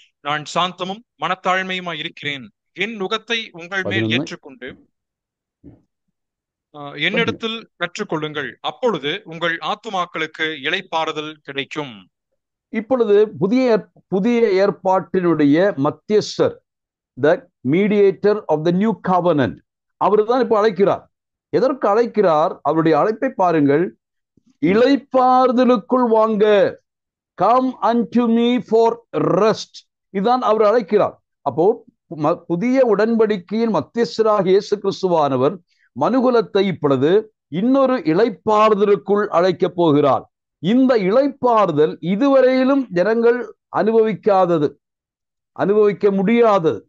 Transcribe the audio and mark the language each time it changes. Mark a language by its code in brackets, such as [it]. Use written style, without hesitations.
[ta] நான் சாந்தமும் மனத்தாழ்மையுமாய் இருக்கிறேன். என் நுகத்தை உங்கள் மேல் ஏற்றுக்கொண்டு என்னிடத்தில் கற்றுக்கொள்ளுங்கள், அப்பொழுது உங்கள் ஆத்துமாக்களுக்கு இளைப்பாறுதல் கிடைக்கும். இப்பொழுது புதிய ஏற்பாட்டினுடைய மத்தியஸ்தர், [en] the mediator of the new covenant, [ta] அவர் தான் இப்ப அழைக்கிறார். எதற்கு அழைக்கிறார்? அவருடைய அழைப்பை பாருங்கள். இளைப்பாறுதலுக்குள் வாங்க, [en] come unto me for rest. [ta] இதுதான் அவர் அழைக்கிறார். அப்போ புதிய உடன்படிக்கையின் மத்தியஸ்தராக இயேசு கிறிஸ்துவானவர் மனுகுலத்தை இப்பொழுது இன்னொரு இளைப்பாறுதலுக்குள் அழைக்கப் போகிறார். இந்த இளைப்பாறுதல் இதுவரையிலும் ஜனங்கள் அனுபவிக்க முடியாதது.